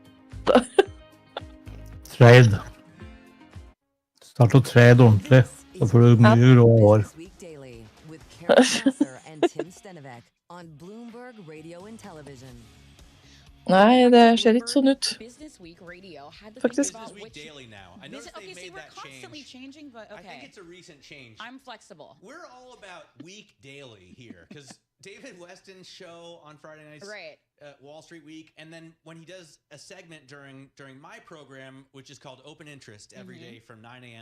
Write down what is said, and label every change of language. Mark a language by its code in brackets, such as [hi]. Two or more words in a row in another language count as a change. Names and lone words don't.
[no] Trade. Start å trade ordentlig. Da får du mye rå hår. Nei, det ser ikke sånn ut. Faktisk. [en] Okay, see, we're constantly changing, but okay. I think it's a recent change. I'm flexible. We're all about week daily here, because David Weston's show on Friday nights, right. Wall Street Week, and then when he does a segment during my program, which is called Open Interest, every day from 9 a.m.